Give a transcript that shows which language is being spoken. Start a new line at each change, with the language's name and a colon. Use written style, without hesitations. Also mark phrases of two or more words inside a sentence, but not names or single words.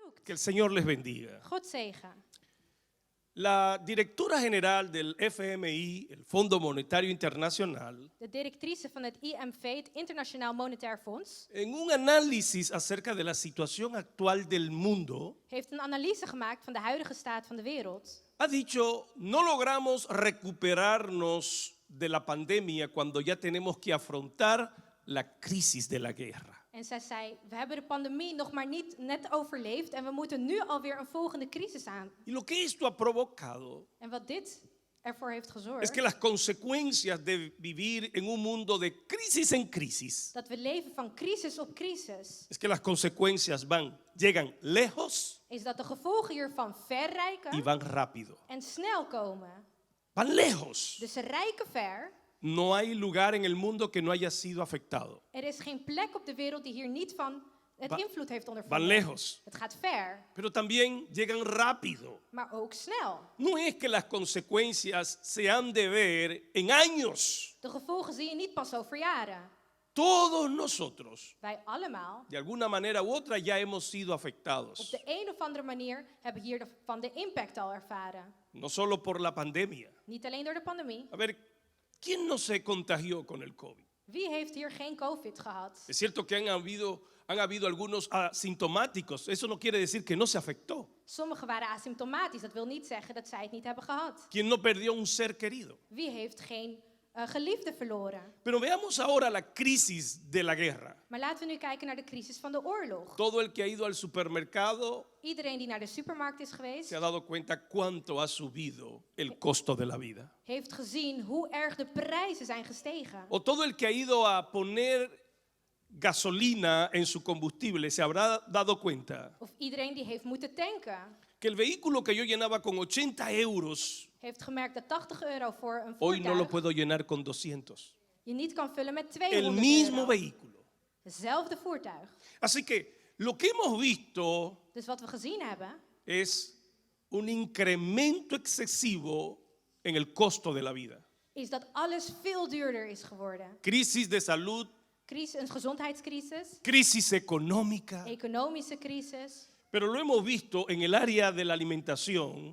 Spanish: Que el Señor les bendiga.
Dutch: God zegen.
Spanish: La directora general del FMI, el Fondo Monetario Internacional,
Dutch: De directrice van het IMF, het Internationaal Monetair Fonds,
Spanish: en un análisis acerca de la situación actual del mundo,
Dutch: heeft een analyse gemaakt van de huidige staat van de wereld.
Spanish: ha dicho, no logramos recuperarnos de la pandemia cuando ya tenemos que afrontar la crisis de la guerra.
Dutch: En zij zei, we hebben de pandemie nog maar niet net overleefd en we moeten nu alweer een volgende crisis aan.
Spanish: Y lo que esto ha provocado
Dutch: En wat dit ervoor heeft
Spanish: es
Dutch: gezorgd,
Spanish: que las consecuencias de vivir en un mundo de crisis en crisis,
Dutch: dat we leven van crisis op crisis,
Spanish: es que las consecuencias llegan lejos
Dutch: is dat de gevolgen hiervan ver
Spanish: y
Dutch: reiken
Spanish: van rápido.
Dutch: en snel komen.
Spanish: Van lejos.
Dutch: Dus ze reiken ver.
Spanish: No hay lugar en el mundo que no haya sido afectado.
Dutch: Er is geen plek op de wereld die hier niet van het invloed heeft
Spanish: Van
Dutch: ondervonden.
Spanish: lejos.
Dutch: Het gaat ver,
Spanish: Pero también llegan rápido.
Dutch: maar ook snel.
Spanish: No es que las consecuencias se han de ver en años.
Dutch: De gevolgen zie je niet pas over jaren.
Spanish: Todos nosotros,
Dutch: Wij allemaal,
Spanish: de alguna manera u otra, ya hemos sido
Dutch: op
Spanish: afectados.
Dutch: de een of andere manier, hebben hiervan de impact al ervaren.
Spanish: No solo por la pandemia.
Dutch: Niet alleen door de pandemie.
Spanish: A ver, ¿quién no se contagió con el COVID?
Dutch: Wie heeft hier geen COVID gehad?
Spanish: Es cierto que han habido algunos asintomáticos. Eso no quiere decir que no se afectó.
Dutch: Sommigen waren asymptomatisch. Dat wil niet zeggen dat zij het niet hebben gehad.
Spanish: ¿Quién no perdió un ser querido?
Dutch: Wie heeft geen geliefde verloren?
Spanish: Pero veamos ahora la crisis de la guerra.
Dutch: Maar laten we nu kijken naar de crisis van de oorlog.
Spanish: Todo el que ha ido al supermercado
Dutch: Iedereen die naar de supermarkt is geweest,
Spanish: se ha dado cuenta cuánto ha subido el costo de la vida.
Dutch: heeft gezien hoe erg de prijzen zijn gestegen.
Spanish: O todo el que ha ido a poner gasolina en su combustible se habrá dado cuenta
Dutch: Of iedereen die heeft moeten tanken,
Spanish: que el vehículo que yo llenaba con 80 euros,
Dutch: heeft gemerkt dat 80 euro voor een
Spanish: hoy no lo
Dutch: voertuig
Spanish: puedo llenar con 200.
Dutch: je niet kan vullen met
Spanish: El
Dutch: 200
Spanish: mismo
Dutch: euro.
Spanish: vehículo.
Dutch: Hetzelfde voertuig.
Spanish: Así que lo que hemos visto
Dutch: Dus wat we gezien hebben,
Spanish: es un incremento excesivo en el costo de la vida.
Dutch: is dat alles veel duurder is geworden.
Spanish: Crisis de salud,
Dutch: Een gezondheidscrisis,
Spanish: crisis económica.
Dutch: economische crisis.
Spanish: Pero lo hemos visto en el área de la alimentación